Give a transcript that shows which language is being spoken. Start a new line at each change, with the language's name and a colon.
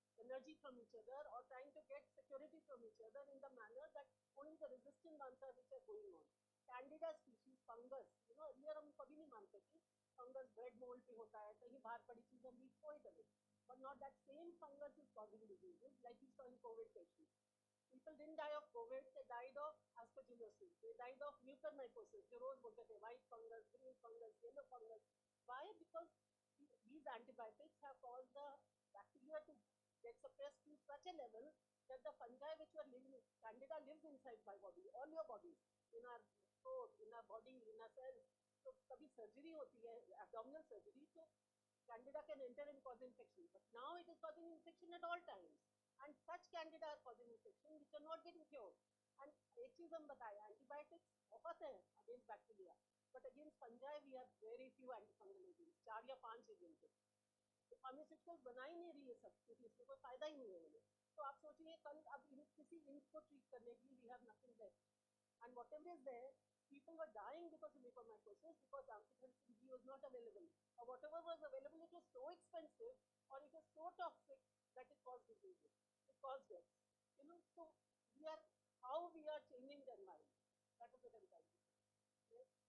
English: energy from each other or trying to get security from each other in the manner that only the resistant ones are which are going on. Candida species, fungus, earlier
Hindi: हम कभी नहीं मानते थे fungus bread mold पे होता है, कहीं बाहर पड़ी चीज हम
English: we throw it away. But not that same fungus is causing diseases like we saw in COVID patients. People didn't die of COVID, they died of aspergillosis, they died of mucormycosis,
Hindi: जो रोज बोलते थे
English: white fungus, green fungus, yellow fungus. Why? Because these antibiotics have caused the bacteria to get suppressed to such a level that the fungi which were living, candida lives inside my body, all your bodies, in our throat, in our body, in our cells. So
Hindi: कभी
English: surgery
Hindi: होती है,
English: abdominal surgery, so candida can enter and cause infection. But now it is causing infection at all times. And such candida are causing infection which are not getting cured. And
Hindi: एक चीज हम बताएं,
English: antibiotics
Hindi: बहुत हैं
English: against bacteria, but against fungi we have very few antifungal agents, 4 या 5 agents.
Hindi: तो pharmaceuticals बना ही नहीं रही है सब, क्योंकि इसमें कोई फायदा ही नहीं है उन्हें. तो आप सोचिए कल अब किसी इंक को ट्रीट करने के लिए
English: we have nothing left. And whatever is there, people were dying because of mucormycosis because antibiotic B was not available. Or whatever was available, it was so expensive or it was so toxic that it caused diseases. It caused deaths. So how we are changing the environment. That is what I'm trying to say. Yes?